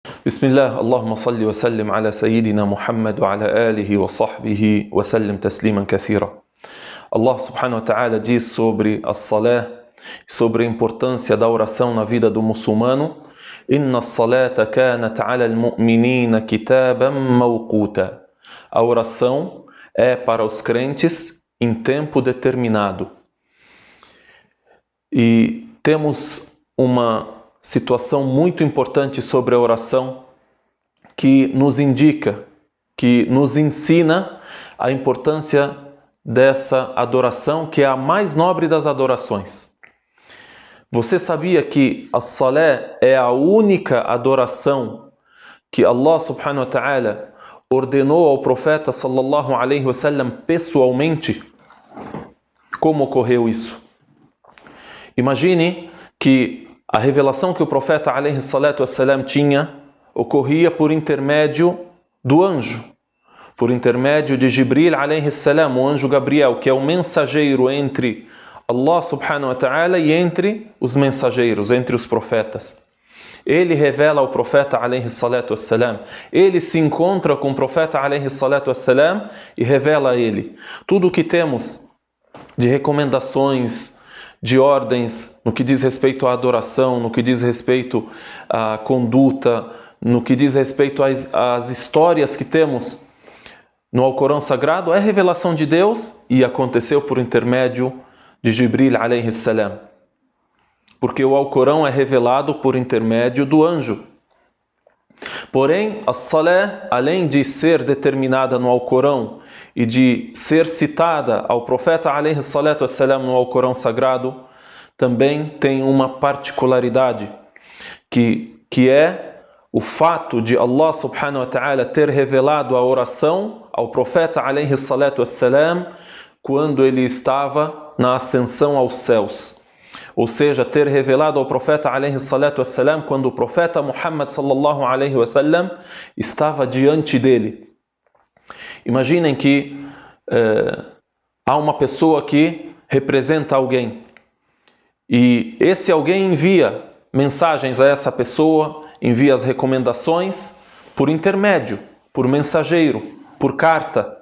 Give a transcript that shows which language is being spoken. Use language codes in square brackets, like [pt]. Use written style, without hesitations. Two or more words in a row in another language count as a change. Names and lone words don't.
[ar] بسم الله اللهم صل وسلم على سيدنا محمد وعلى آله وصحبه وسلم تسليما كثيرا. الله سبحانه وتعالى [pt] diz sobre a salah, sobre a importância da oração na vida do muçulmano: [ar] إن الصلاة كانت على المؤمنين كتابا موقوتا. [pt] A oração é para os crentes em tempo determinado. E temos uma situação muito importante sobre a oração que nos indica, que nos ensina a importância dessa adoração, que é a mais nobre das adorações. Você sabia que a salé é a única adoração que [ar] الله سبحانه وتعالى [pt] ordenou ao profeta [ar] صلى الله عليه وسلم [pt] pessoalmente? Como ocorreu isso? Imagine que a revelação que o profeta [ar] عليه الصلاة والسلام [pt] tinha ocorria por intermédio do anjo, por intermédio de Jibril [ar] عليه السلام, [pt] o anjo Gabriel, que é o mensageiro entre [ar] الله سبحانه وتعالى [pt] e entre os mensageiros, entre os profetas. Ele revela ao profeta [ar] عليه الصلاة والسلام, [pt] ele se encontra com o profeta [ar] عليه الصلاة والسلام [pt] e revela a ele tudo o que temos de recomendações, de ordens, no que diz respeito à adoração, no que diz respeito à conduta, no que diz respeito às histórias que temos no Alcorão Sagrado, é revelação de Deus e aconteceu por intermédio de Jibril [ar] عليه السلام. [pt] Porque o Alcorão é revelado por intermédio do anjo. Porém, a salé, além de ser determinada no Alcorão e de ser citada ao profeta [ar] عليه الصلاة والسلام [pt] no Alcorão Sagrado, também tem uma particularidade, que é o fato de [ar] الله سبحانه وتعالى [pt] ter revelado a oração ao profeta [ar] عليه الصلاة والسلام [pt] quando ele estava na ascensão aos céus. Ou seja, ter revelado ao profeta [ar] عليه الصلاة والسلام [pt] quando o profeta Muhammad [ar] صلى الله عليه وسلم [pt] estava diante dele. Imaginem que há uma pessoa que representa alguém e esse alguém envia mensagens a essa pessoa, envia as recomendações por intermédio, por mensageiro, por carta.